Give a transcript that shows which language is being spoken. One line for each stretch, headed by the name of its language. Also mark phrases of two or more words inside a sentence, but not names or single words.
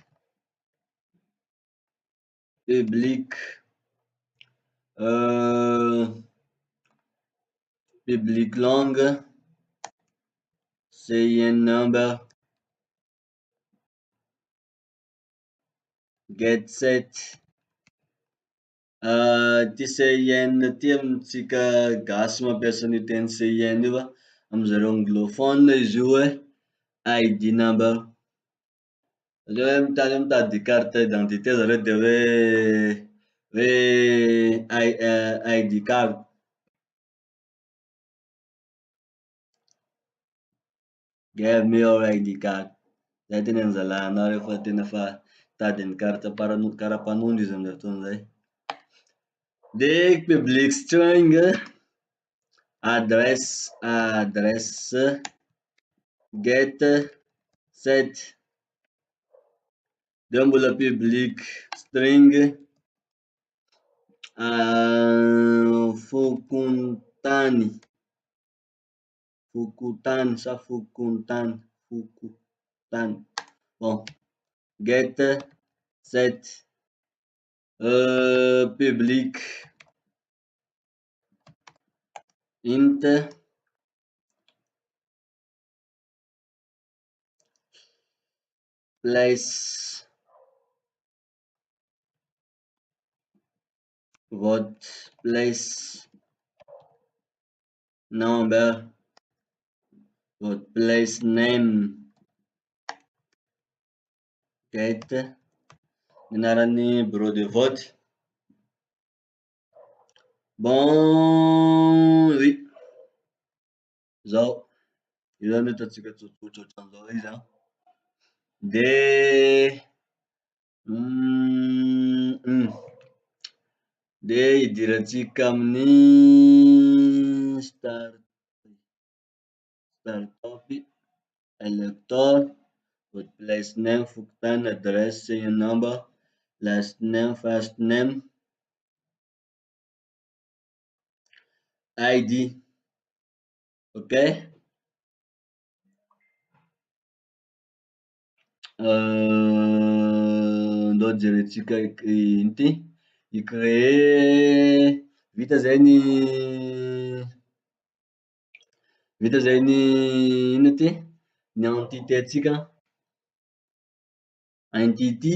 English: public public langue cin number get set ty
Malagasy: cin ty amitsika gasy mampiasa ny teny cin io fa amizareo anglophone izy io hoe
English: id number
Malagasy: zay hoe mitady
French: carte d'identité
Malagasy: zareo de hoe
English: id card give me your id card
Malagasy: zay teny anzalahanao rehefa tena fa tady ny carte karapanondro izy amizay fotoana zay de
English: public string address get set de mbola public string fokontany bon get set public int place vote place number vote place name get anarany
French: bureau de vote. Bon, oui,
Malagasy: zao io zany ataotsika tsotsotra ohatran'izao izy an. De de idiratsika amin'ny
English: startup elector vote place name fokontany adresse serial number last name first name id.
Malagasy: Ok, ndao jerentsika iny ty icréer vita zay ny ino ty ny entité atsika entity.